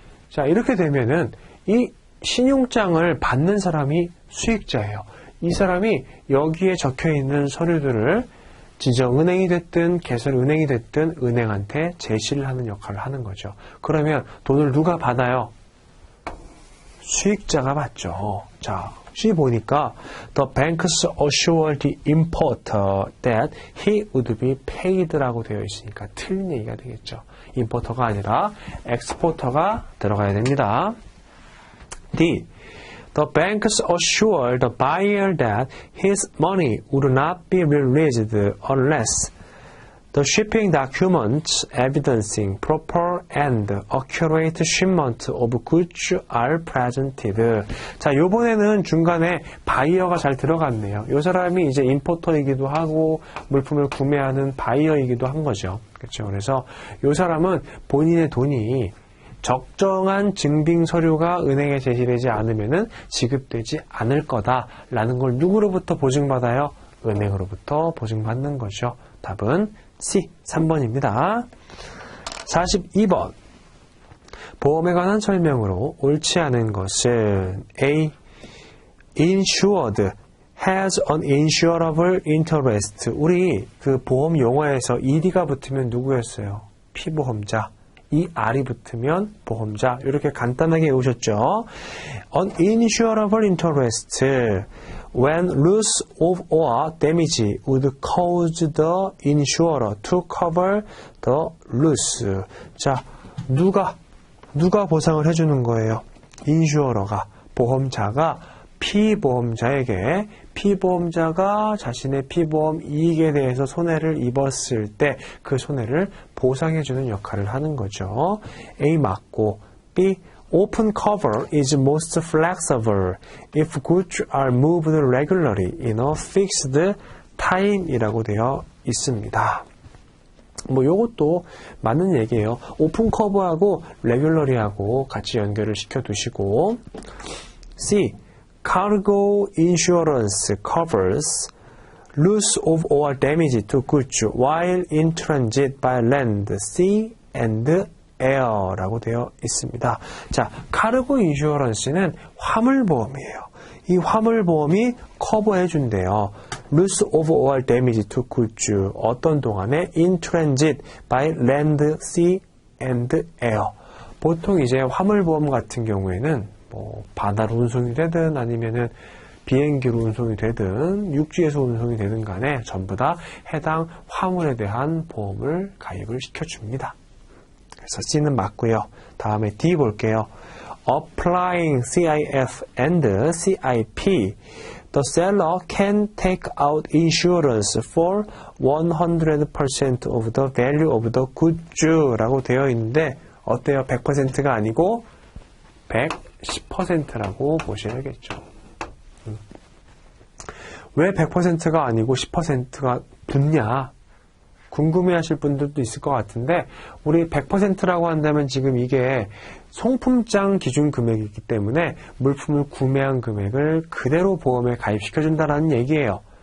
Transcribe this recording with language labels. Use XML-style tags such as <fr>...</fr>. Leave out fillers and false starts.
<ko>자, 이렇게 되면은 이 신용장을 받는 사람이 수익자예요. 이 사람이 여기에 적혀 있는 서류들을 지정은행이 됐든 개설은행이 됐든 은행한테 제시를 하는 역할을 하는 거죠. 그러면 돈을 누가 받아요? 수익자가 받죠. 자, C 보니까</ko> <en>the banks assure the importer that he would be paid</en> <ko>라고 되어 있으니까 틀린 얘기가 되겠죠. 임포터가 아니라 엑스포터가 들어가야 됩니다. D.</ko> <en>The banks assure the buyer that his money would not be released unless the shipping documents evidencing proper and accurate shipment of goods are presented.</en> <ko>자, 요번에는 중간에 바이어가 잘 들어갔네요. 요 사람이 이제 임포터이기도 하고 물품을 구매하는 바이어이기도 한 거죠. 그렇죠. 그래서 요 사람은 본인의 돈이 적정한 증빙 서류가 은행에 제시되지 않으면은 지급되지 않을 거다라는 걸 누구로부터 보증받아요? 은행으로부터 보증받는 거죠. 답은 C, 3번입니다. 42번. 보험에 관한 설명으로 옳지 않은 것은 A.</ko> <en>Insured has an insurable interest.</en> <ko>우리 그 보험 용어에서 ED가 붙으면 누구였어요? 피보험자. 이 R이 붙으면 보험자. 이렇게 간단하게 외우셨죠?</ko> <en>An insurable interest. When loss of or damage would cause the insurer to cover the loss.</en> <ko>자, 누가 보상을 해주는 거예요? 인슈어러가, 보험자가 피보험자에게 피보험자가 자신의 피보험 이익에 대해서 손해를 입었을 때 그 손해를 보상해주는 역할을 하는 거죠. A 맞고 B.</ko> <en>Open cover is most flexible if goods are moved regularly in a fixed time</en> <ko>이라고 되어 있습니다. 요것도 맞는 얘기예요. 오픈 커버하고 레귤러리하고 같이 연결을 시켜 두시고. C.</ko> <en>Cargo insurance covers loss of or damage to goods while in transit by land, sea, and</en> <ko>air라고 되어 있습니다. 자, 카르고 인슈어런스는 화물보험이에요. 이 화물보험이 커버해 준대요.</ko> <en>loss of all damage to goods</en> <ko>어떤 동안에</ko> <en>in transit by land, sea and air.</en> <ko>보통 이제 화물보험 같은 경우에는 뭐 바다로 운송이 되든 아니면은 비행기로 운송이 되든 육지에서 운송이 되든 간에 전부 다 해당 화물에 대한 보험을 가입을 시켜줍니다. 그래서 C는 맞고요. 다음에 D 볼게요.</ko> <en>Applying CIF and CIP, the seller can take out insurance for 100% of the value of the goods</en> <ko>라고 되어 있는데 어때요? 100%가 아니고 110%라고 보셔야겠죠. 왜 100%가 아니고 10%가 붙냐? 궁금해하실 분들도 있을 것 같은데 우리 100%라고 한다면 지금 이게 송품장 기준 금액이기 때문에 물품을 구매한 금액을 그대로 보험에 가입시켜준다는 얘기예요.</ko>